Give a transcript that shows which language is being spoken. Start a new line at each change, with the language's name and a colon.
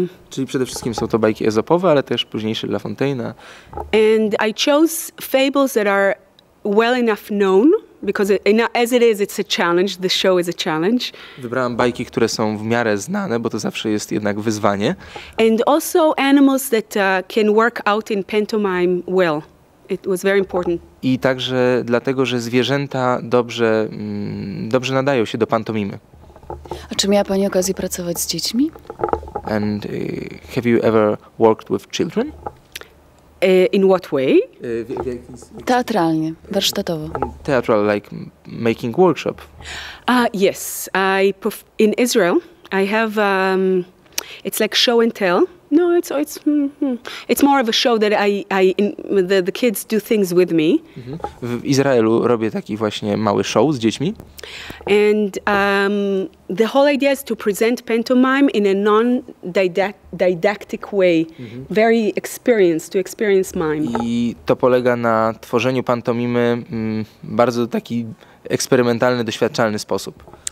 Polish: Czyli przede wszystkim są to bajki ezopowe, ale też późniejsze La Fontaine'a.
English: And I chose fables that are well enough known, because as it is, it's a challenge. The show is a challenge.
Polish: Wybrałam bajki, które są w miarę znane, bo to zawsze jest jednak wyzwanie.
English: And also animals that can work out in pantomime well. It was very important.
Polish: I także dlatego, że zwierzęta dobrze nadają się do pantomimy. A czy miała Pani okazję pracować z dziećmi?
English: And have you ever worked with children? In what way?
Polish: Teatralnie, warsztatowo.
English: Theatral, like making workshop. Yes, in Israel I have it's like show and tell. No, it's more of a show that the kids do things with me.
Polish: W Izraelu robię taki właśnie mały show z dziećmi.
English: And the whole idea is to present pantomime in a non-didactic way, very to experience mime.
Polish: I to polega na tworzeniu pantomimy bardzo taki eksperymentalny, doświadczalny sposób.